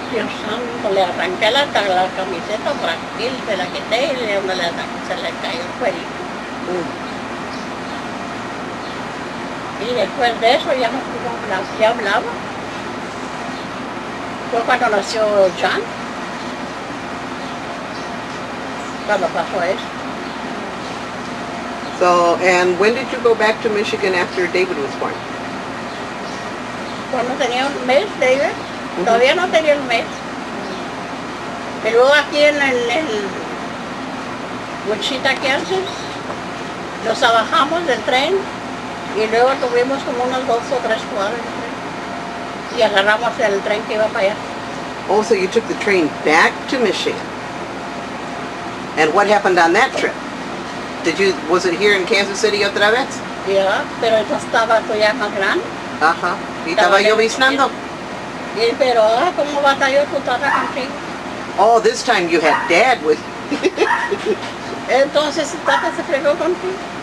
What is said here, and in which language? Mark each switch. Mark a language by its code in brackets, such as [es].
[es] Dios santo, le arranqué la camiseta por aquí, se la quité y se le cayó el cuerito. Y después de eso ya no pudo hablar, ya hablaba. Fue cuando nació John, cuando pasó eso. [en] So, and when did you go back to Michigan after David was born? [es] Cuando tenía un mes, David, todavía no tenía un mes. Y luego aquí en Wichita, Kansas, nos bajamos del tren y luego tuvimos como unos 2 o 3 cuadras y agarramos el tren que iba para allá. [en] Oh, so you took the train back to Michigan. And what happened on that trip? Was it here in Kansas City [es] otra vez? Ya, pero eso estaba todavía más grande. Ajá. ¿Y estaba lloviznando? Pero, ¿cómo batalló tu tata contigo? [en] Oh, this time you had Dad with you. [es] Entonces, tata se fregó contigo.